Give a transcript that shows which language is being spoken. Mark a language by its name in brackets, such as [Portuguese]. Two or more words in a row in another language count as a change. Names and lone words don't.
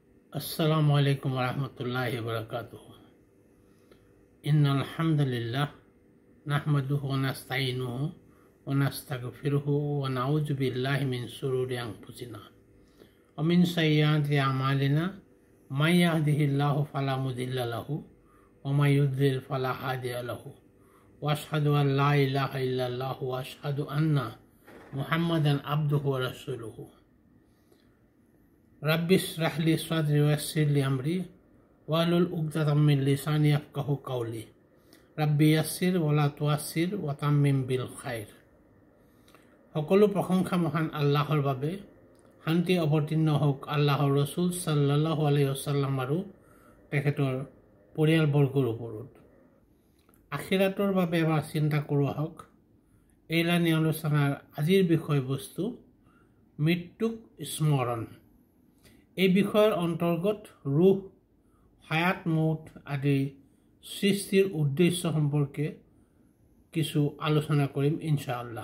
[Arabic] السلام عليكم ورحمة الله وبركاته. إن الحمد لله نحمده ونستعينه ونستغفره ونعوذ بالله من شرور أنفسنا ومن سيئات أعمالنا من يهده الله فلا مضل له ومن يضلل فلا هادي له وأشهد أن لا إله إلا الله وأشهد أن محمدا عبده ورسوله. رب اشرح لي صدري ويسر لي أمري واحلل عقدة من لساني يفقهوا قولي رب يسر ولا تعسر وتمم بالخير. [Assamese] সকলো প্ৰশংসা মহান আল্লাহৰ বাবে। শান্তি অৱতীৰ্ণ হওক আল্লাহৰ ৰসুল [Arabic] صلى الله عليه وسلم [Assamese] আৰু তেখেতৰ পৰিয়ালবৰ্গৰ ওপৰত। আখিৰাতৰ বাবে এবাৰ চিন্তা কৰোঁ আহক। এইলানি আলোচনাৰ আজিৰ বিষয়বস্তু মৃত্যুক স্মৰণ। এই বিষয়ৰ অন্তৰ্গত ৰুহ, হায়াত, মৌত আদি সৃষ্টিৰ উদ্দেশ্য সম্পৰ্কে কিছু আলোচনা কৰিম ইনশাআল্লাহ।